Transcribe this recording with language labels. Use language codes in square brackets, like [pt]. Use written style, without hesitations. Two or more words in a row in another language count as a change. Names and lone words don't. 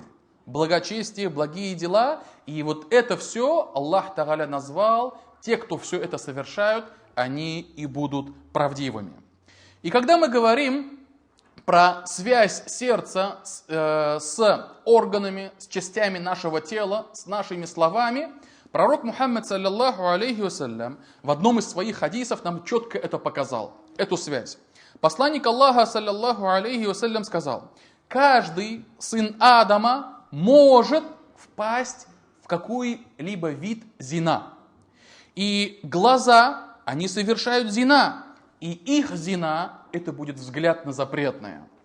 [ru] Благочестие, благие дела. И вот это все [ar] الله تعالى [ru] назвал. Те, кто все это совершают, они и будут правдивыми. И когда мы говорим про связь сердца с органами, с частями нашего тела, с нашими словами, пророк Мухаммад, [ar] صلى الله عليه وسلم, [ru] в одном из своих хадисов нам четко это показал, эту связь. Посланник Аллаха, [ar] صلى الله عليه وسلم, [ru] сказал, каждый сын Адама может впасть в какой-либо вид зина. И глаза, они совершают зина, и их зина, это будет взгляд на запретное.